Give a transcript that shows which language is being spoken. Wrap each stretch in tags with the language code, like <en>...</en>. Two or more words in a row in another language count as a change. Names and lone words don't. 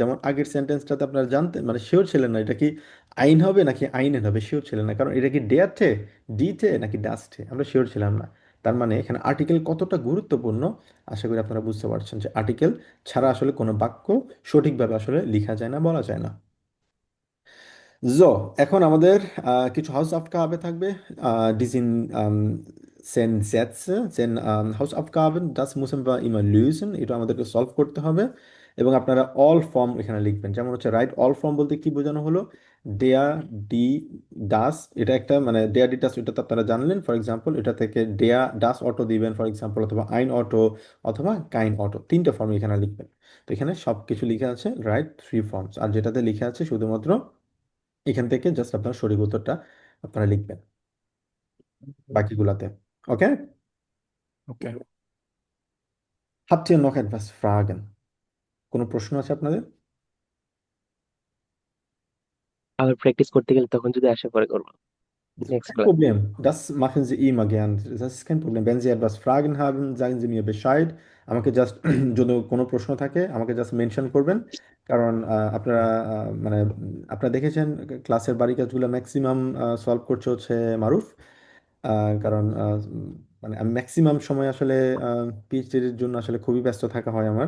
<bn>যেমন আগের সেন্টেন্সটাতে আপনারা জানতেন, মানে শিওর ছিলেন না এটা কি আইন হবে নাকি আইনেন হবে, শিওর ছিলেন না, কারণ এটা কি ডেয়ারটে, ডিটে নাকি ডাস্টে, আমরা শিওর ছিলাম না। তার মানে এখানে আর্টিকেল কতটা গুরুত্বপূর্ণ আশা করি আপনারা বুঝতে পারছেন, যে আর্টিকেল ছাড়া আসলে কোনো বাক্য সঠিকভাবে আসলে লেখা যায় না, বলা যায় না। So, এখন আমাদের কিছু Hausaufgabe থাকবে।</bn> <de>Die sind zehn Sätze, 10 Hausaufgaben, das müssen wir immer lösen,</de> <bn>এটা আমাদেরকে সলভ করতে হবে। এবং আপনারা</bn> <en>all form</en> <bn>এখানে লিখবেন। যেমন হচ্ছে</bn> <en>write all form</en> <bn>বলতে কি বোঝানো হলো?</bn> <de>der, die, das,</de> <bn>এটা একটা মানে</bn> <de>der die das,</de> <bn>এটা তো আপনারা জানলেন।</bn> <en>for example</en> <bn>এটা থেকে</bn> <de>der das Auto</de> <bn>দিবেন</bn> <en>for example,</en> <bn>অথবা</bn> <de>ein Auto</de> <bn>অথবা</bn> <de>kein Auto,</de> <bn>3টে ফর্ম এখানে লিখবেন। তো এখানে সব কিছু লিখে আছে</bn> <en>write 3 forms,</en> <bn>আর যেটাতে লিখে আছে শুধুমাত্র এখান থেকে জাস্ট আপনার সঠিক উত্তরটা আপনারা লিখবেন বাকিগুলাতে। ওকে? ওকে।</bn> <de>Habt ihr noch etwas Fragen?</de> <bn>কোনো প্রশ্ন আছে আপনাদের? আবার প্র্যাকটিস করতে গেলে তখন যদি আসে পরে করবো নেক্সট</bn> <de>Kein</de> <bn>ক্লাস।</bn> <de>Problem, das machen Sie immer gern. Das ist kein Problem. Wenn Sie etwas Fragen haben, sagen Sie mir Bescheid.</de> <bn>আমাকে জাস্ট যদি কোনো প্রশ্ন থাকে আমাকে জাস্ট মেনশন করবেন, কারণ আপনারা মানে আপনারা দেখেছেন ক্লাসের বাড়ি কাজগুলো ম্যাক্সিমাম সলভ করছে হচ্ছে মারুফ। কারণ মানে আমি ম্যাক্সিমাম সময় আসলে পিএইচডির জন্য আসলে খুবই ব্যস্ত থাকা হয় আমার।</bn>